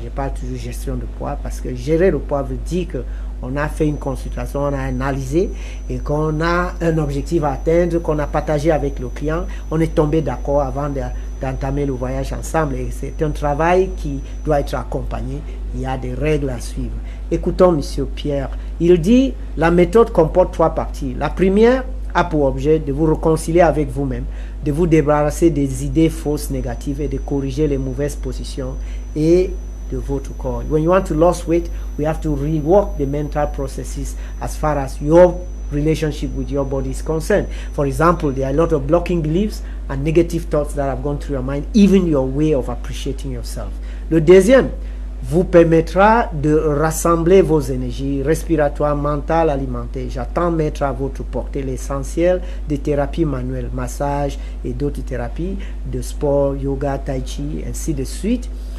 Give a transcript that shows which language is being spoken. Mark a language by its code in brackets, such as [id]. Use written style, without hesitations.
[fr] Je parle toujours de gestion de poids parce que gérer le poids veut dire qu'on a fait une consultation, on a analysé et qu'on a un objectif à atteindre, qu'on a partagé avec le client, on est tombé d'accord avant d'entamer le voyage ensemble et c'est un travail qui doit être accompagné, il y a des règles à suivre. Écoutons Monsieur Pierre, il dit la méthode comporte trois parties. La première a pour objet de vous réconcilier avec vous-même, de vous débarrasser des idées fausses négatives et de corriger les mauvaises positions et de votre corps. [en] When you want to lose weight, we have to rework the mental processes as far as your relationship with your body is concerned. For example, there are a lot of blocking beliefs and negative thoughts that have gone through your mind, even your way of appreciating yourself. [fr] Le deuxième vous permettra de rassembler vos énergies respiratoires, mentales, alimentaires. J'attends mettre à votre portée l'essentiel des thérapies manuelles, massage et d'autres thérapies de sport, yoga, tai chi, ainsi de suite.